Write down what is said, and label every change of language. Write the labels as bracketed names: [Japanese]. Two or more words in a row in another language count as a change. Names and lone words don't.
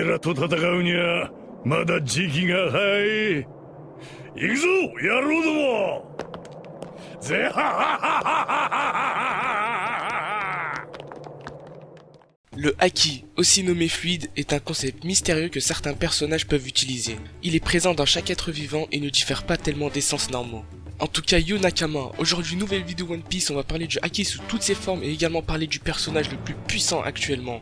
[Japanese] と戦うにはまだ時期が早い。行くぞ野郎ども。ぜははははは。 [French] Le haki, aussi nommé fluide, est un concept mystérieux que certains personnages peuvent utiliser. Il est présent dans chaque être vivant et ne diffère pas tellement des sens normaux. En tout cas, yo Nakama, aujourd'hui nouvelle vidéo One Piece, on va parler du haki sous toutes ses formes et également parler du personnage le plus puissant actuellement.